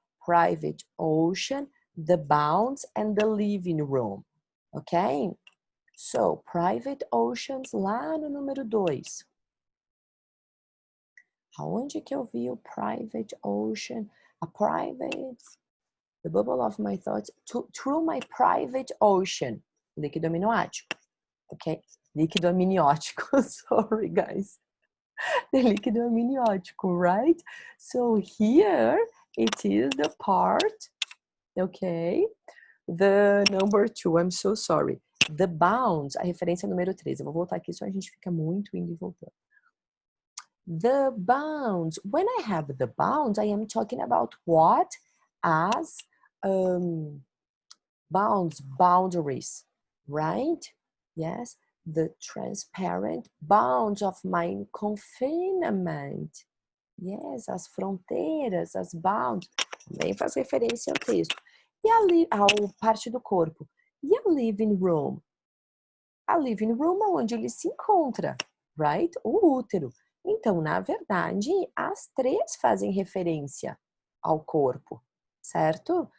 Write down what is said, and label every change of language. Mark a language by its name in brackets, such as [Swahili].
[English] Private ocean, the bounds and the living room. Ok? So, [Portuguese] private oceans lá no número 2. Aonde que eu vi o private ocean? [English] A private, the bubble of my thoughts, through my private ocean. [Portuguese] Líquido amniótico. Ok? Líquido amniótico. [English] Sorry, guys. The [Portuguese] líquido amniótico, [English] right? So here it is the part, okay? The number 2, I'm so sorry. The bounds, [Portuguese] a referência número 3. Eu vou voltar aqui, só a gente fica muito indo e voltando. [English] The bounds. When I have the bounds, I am talking about what as bounds, boundaries, right? Yes, the transparent bounds of my confinement. Yes, [Portuguese] as fronteiras, as bounds. Também faz referência ao texto. E ao parte do corpo. E a living room? A living room é onde ele se encontra, [English] right? [Portuguese] O útero. Então, na verdade, as 3 fazem referência ao corpo, certo?